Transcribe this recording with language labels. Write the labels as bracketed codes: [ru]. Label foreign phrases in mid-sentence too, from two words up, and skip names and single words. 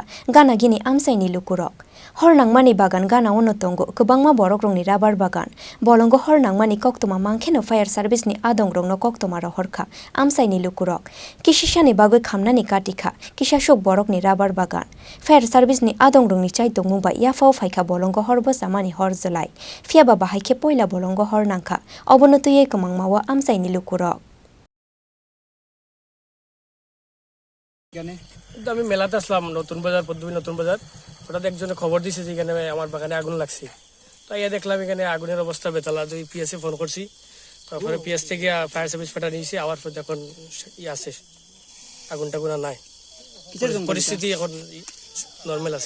[trp] गानागिनि आमसाइनि लुकुरक हरनांमानि बागान गाना उनतंगो गोबांमा बरक रंनि राबार बागान बलंग हरनांमानि कक्तमा मांखेनो फायार सार्भिसनि आदं रंनो कक्तमा हरखा आमसाइनि लुकुरक किसिसानि बागै खामनानि काटिखा किसासुक बरकनि राबार बागान फायार सार्भिसनि आदं रंनि चाइतो मुंबा याफाव फाइखा बलंग हरबो सामानि हर जलाय फियाबा बाहायखे पयला बलंग हरनांखा अबनतुयै कमांमावा आमसाइनि लुकुरक [bn] আমি মেলাতে আসলাম নতুন বাজার পদ্মী নতুন বাজার হঠাৎ একজনে খবর দিয়েছে যে এখানে আমার বাগানে আগুন লাগছে তাই দেখলাম এখানে আগুনের অবস্থা বেতালা দুই পিএসে ফোন করছি তারপরে পিএস থেকে ফায়ার সার্ভিস পাঠা নিয়েছি আবার এখন আছে আগুনটা গুণা নাই পরিস্থিতি এখন নর্মাল আছে